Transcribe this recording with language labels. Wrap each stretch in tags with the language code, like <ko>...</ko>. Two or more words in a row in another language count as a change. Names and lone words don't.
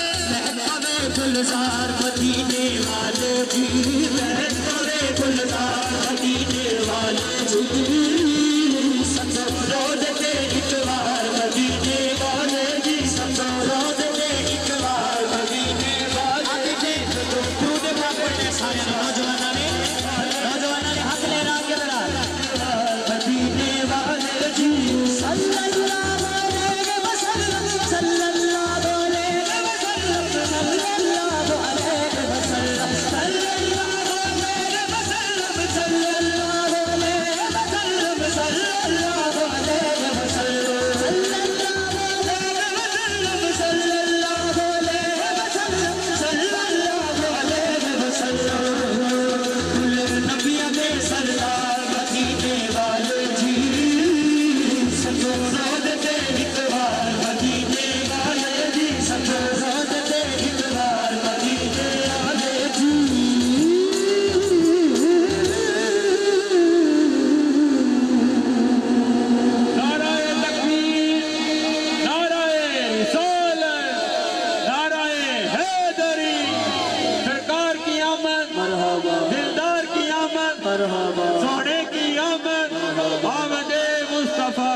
<pa>ਮਹਕਾਮੇ ਗੁਲਜ਼ਾਰ ਮਦੀਨੇ ਵਾਲੇ ਜੀ, ਮਹਕਾਮੇ ਗੁਲਜ਼ਾਰ ਮਦੀਨੇ ਵਾਲੇ ਜੀ, ਸੱਤੋ ਰੋਜ਼ ਤੇ ਏਕ ਬਾਰ ਮਦੀਨੇ ਵਾਲੇ ਜੀ, ਸੱਤੋ ਰੋਜ਼ ਤੇ ਏਕ ਬਾਰ ਮਦੀਨੇ ਵਾਲੇ ਜੀ। ਦਰੂਦ ਪਾਕ ਪੜ੍ਹਨੇ ਸਾਰੇ ਨੌਜਵਾਨੋਂ ਨੇ ਹਾਥ ਲਹਿਰਾ ਕੇ ਬੜਾ ਮਦੀਨੇ ਵਾਲੇ ਜੀ।</pa> <ar>صلى الله عليه وسلم، صلى الله عليه وسلم، صلى الله عليه وسلم، صلى الله عليه وسلم، صلى الله عليه وسلم، صلى الله عليه وسلم، صلى الله عليه وسلم، صلى الله عليه وسلم.</ar> <pa>ਕੁੱਲ ਨਬੀਆਂ ਦੇ ਸਰਦਾਰ ਮਦੀਨੇ ਵਾਲੇ ਜੀ, ਸੱਤੋ ਰੋਜ਼ ਤੇ ਏਕ ਬਾਰ ਮਦੀਨੇ ਵਾਲੇ ਜੀ, ਸੱਤੋ ਰੋਜ਼ ਤੇ ਏਕ ਬਾਰ ਮਦੀਨੇ ਵਾਲੇ ਜੀ।</pa> <ur>نعرۂ تکبیر، نعرۂ رسالت، نعرۂ حیدری، سرکار کی آمد، دلدار کی آمد، سونے کی آمد، آمدِ مصطفیٰ.</ur>